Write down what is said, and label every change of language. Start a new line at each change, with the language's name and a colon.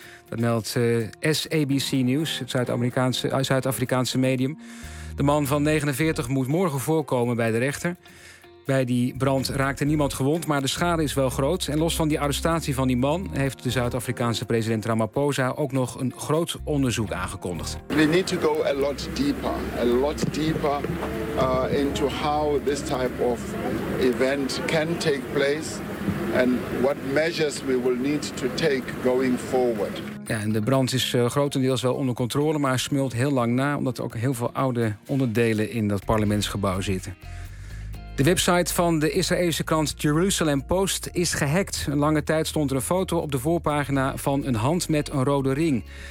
Dutch: Dat meldt SABC News, het Zuid-Afrikaanse medium. De man van 49 moet morgen voorkomen bij de rechter. Bij die brand raakte niemand gewond, maar de schade is wel groot. En los van die arrestatie van die man heeft de Zuid-Afrikaanse president Ramaphosa ook nog een groot onderzoek aangekondigd.
English: We need to go a lot deeper into how this type of event can take place and what measures we will need to take going forward.
Dutch: Ja, en de brand is grotendeels wel onder controle, maar smult heel lang na omdat er ook heel veel oude onderdelen in dat parlementsgebouw zitten. De website van de Israëlische krant Jerusalem Post is gehackt. Een lange tijd stond er een foto op de voorpagina van een hand met een rode ring.